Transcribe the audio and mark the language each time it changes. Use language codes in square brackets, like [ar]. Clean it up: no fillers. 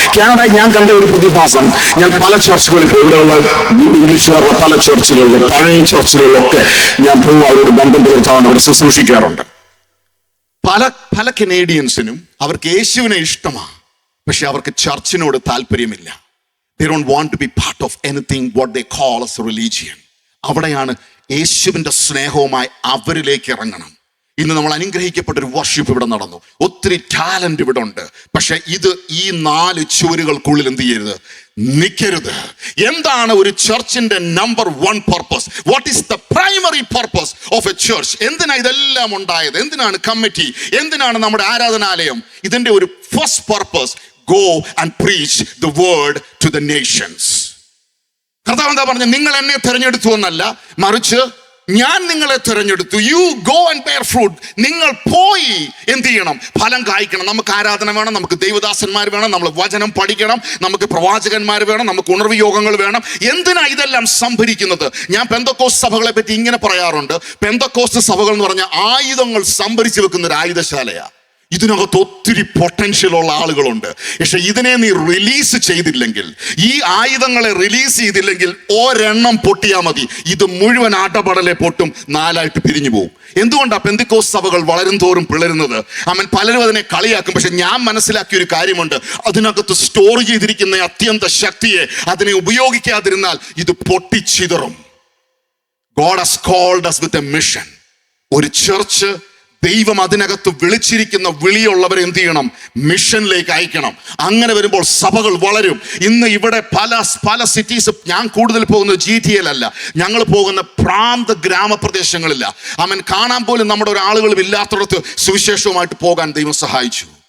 [ml] കാനഡയിൽ ഞാൻ കണ്ട ഒരു പ്രതിഭാസം, ഞാൻ പല ചർച്ചുകളിൽ, ഇവിടെയുള്ള ഇംഗ്ലീഷുകാരുടെ പല ചർച്ചുകളിലും പഴയ ചർച്ചുകളിലൊക്കെ ഞാൻ പോകും, അവരോട് ബന്ധം പുലർത്താൻ അവിടെ ശുശ്രൂഷിക്കാറുണ്ട്. പല കനേഡിയൻസിനും അവർക്ക് യേശുവിനെ ഇഷ്ടമാണ്, പക്ഷെ അവർക്ക് ചർച്ചിനോട് താല്പര്യമില്ല. [en] They don't want to be part of anything what they call as a religion. [ml] അവിടെയാണ് യേശുവിൻ്റെ സ്നേഹവുമായി അവരിലേക്ക് ഇറങ്ങണം. ഇന്ന് നമ്മൾ അനുഗ്രഹിക്കപ്പെട്ടൊരു വർഷിപ്പ് ഇവിടെ നടന്നു, ഒത്തിരി ടാലന്റ് ഇവിടെ ഉണ്ട്. പക്ഷെ ഇത് ഈ 4 ചുവരുകൾക്കുള്ളിൽ എന്ത് ചെയ്യരുത്? നിൽക്കരുത്. എന്താണ് ഒരു ചർച്ചിന്റെ number 1 purpose? [en] What is the primary purpose of a church? [ml] എന്തിനാ ഇതെല്ലാം ഉണ്ടായത്? എന്തിനാണ് കമ്മിറ്റി? എന്തിനാണ് നമ്മുടെ ആരാധനാലയം? ഇതിന്റെ ഒരു first purpose, [en] go and preach the word to the nations. [ml] കർത്താവ് എന്താ പറഞ്ഞത്? നിങ്ങൾ എന്നെ തിരഞ്ഞെടുത്തു എന്നല്ല, മറിച്ച് ഞാൻ നിങ്ങളെ തിരഞ്ഞെടുത്തു. [en] You go and bear fruit. [ml] നിങ്ങൾ പോയി എന്ത് ചെയ്യണം? ഫലം കായ്ക്കണം. നമുക്ക് ആരാധന വേണം, നമുക്ക് ദൈവദാസന്മാർ വേണം, നമ്മൾ വചനം പഠിക്കണം, നമുക്ക് പ്രവാചകന്മാർ വേണം, നമുക്ക് ഉണർവ് യോഗങ്ങൾ വേണം. എന്തിനാ ഇതെല്ലാം സംഭരിക്കുന്നത്? ഞാൻ പെന്തക്കോസ്ത് സഭകളെ പറ്റി ഇങ്ങനെ പറയാറുണ്ട്, പെന്തക്കോസ്ത് സഭകൾ എന്ന് പറഞ്ഞാൽ ആയുധങ്ങൾ സംഭരിച്ചു വെക്കുന്ന ഒരു ആയുധശാലയാ. ഇതിനകത്ത് ഒത്തിരി പൊട്ടൻഷ്യൽ ഉള്ള ആളുകളുണ്ട്. പക്ഷെ ഇതിനെ നീ റിലീസ് ചെയ്തില്ലെങ്കിൽ, ഈ ആയുധങ്ങളെ റിലീസ് ചെയ്തില്ലെങ്കിൽ ഒരെണ്ണം പൊട്ടിയാൽ മതി, ഇത് മുഴുവൻ ആട്ടപടലെ പൊട്ടും, 4ആയിട്ട് പിരിഞ്ഞു പോകും. എന്തുകൊണ്ടാണ് പെന്തക്കോസ്ത് സഭകൾ വളരും തോറും പിളരുന്നത്? പലരും അതിനെ കളിയാക്കും. പക്ഷെ ഞാൻ മനസ്സിലാക്കിയ ഒരു കാര്യമുണ്ട്, അതിനകത്ത് സ്റ്റോർ ചെയ്തിരിക്കുന്ന അത്യന്ത ശക്തിയെ അതിനെ ഉപയോഗിക്കാതിരുന്നാൽ ഇത് പൊട്ടിച്ചിതറും. [en] God has called us with a mission. [ml] ഒരു ചർച്ച്, ദൈവം അതിനകത്ത് വിളിച്ചിരിക്കുന്ന വിളിയുള്ളവരെ എന്ത് ചെയ്യണം? മിഷനിലേക്ക് അയക്കണം. അങ്ങനെ വരുമ്പോൾ സഭകൾ വളരും. ഇന്ന് ഇവിടെ പല സിറ്റീസ്, ഞാൻ കൂടുതൽ പോകുന്നത് GTA അല്ല, ഞങ്ങൾ പോകുന്ന പ്രാന്ത ഗ്രാമപ്രദേശങ്ങളില്ല. കാണാൻ പോലും നമ്മുടെ ഒരാളുകളും ഇല്ലാത്തടത്ത് സുവിശേഷവുമായിട്ട് പോകാൻ ദൈവം സഹായിച്ചു.